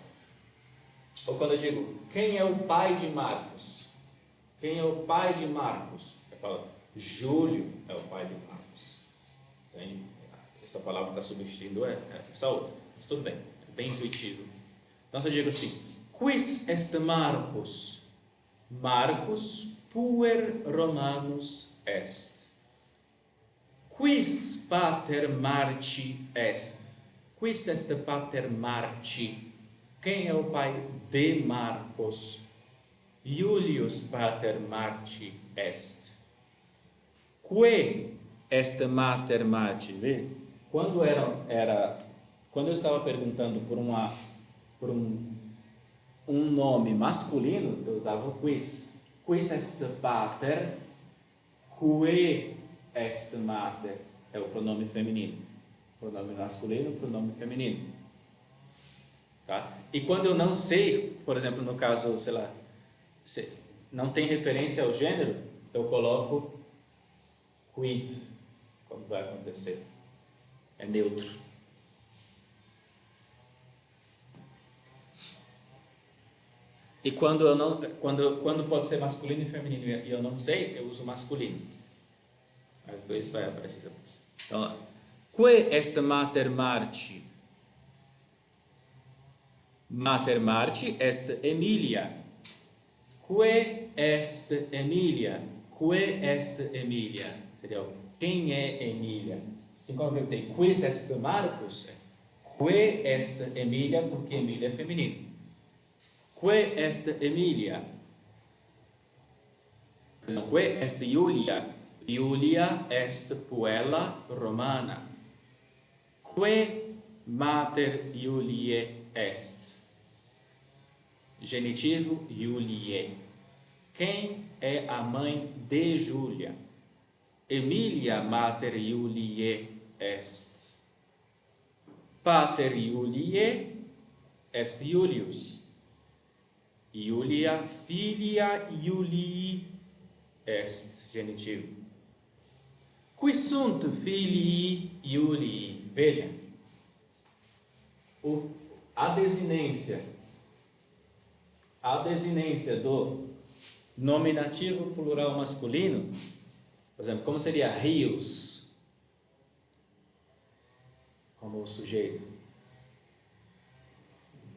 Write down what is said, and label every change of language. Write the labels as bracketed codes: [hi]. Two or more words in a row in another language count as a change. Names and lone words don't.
[pt] Ou quando eu digo, quem é o pai de Marcos? Quem é o pai de Marcos? Eu falo, Júlio é o pai de Marcos. Entende? Essa palavra está substituindo essa outra. Mas tudo bem, é bem intuitivo. Então, se eu digo assim, [la] quis est Marcus? Marcus puer Romanus est. Quis pater Marci est? Quis est pater Marci? [pt] Quem é o pai de Marcos? [la] Iulius pater Marci est. Que est mater Marci? [pt] Vê? Quando eu estava perguntando por um nome masculino, eu usava o quis. [la] Quis est pater? Que est mater? [pt] É o pronome feminino. Pronome masculino, pronome feminino. Tá? E quando eu não sei, por exemplo, no caso, sei lá, não tem referência ao gênero, eu coloco quid, como vai acontecer. É neutro. E quando pode ser masculino e feminino e eu não sei, eu uso masculino. Mas depois vai aparecer depois. Então, lá. [la] Que est mater Marci? Mater Marci est Emilia. Que est Emilia? Que est Emilia? [pt] Seria quem é Emília? Assim como eu perguntei, [la] quis est Marcus? Que est Emilia, [pt] porque Emília é feminino. [la] Que est Emilia? Não, que est Iulia? Iulia est puella Romana. Que mater Iuliae est? [pt] Genitivo Iuliae. Quem é a mãe de Júlia? [la] Emilia mater Iuliae est. Pater Iuliae est Iulius. Iulia filia Iulii est. Genitivo. Qui sunt filii Iulii? [pt] Vejam, a desinência do nominativo plural masculino, por exemplo, como seria rios, como o sujeito?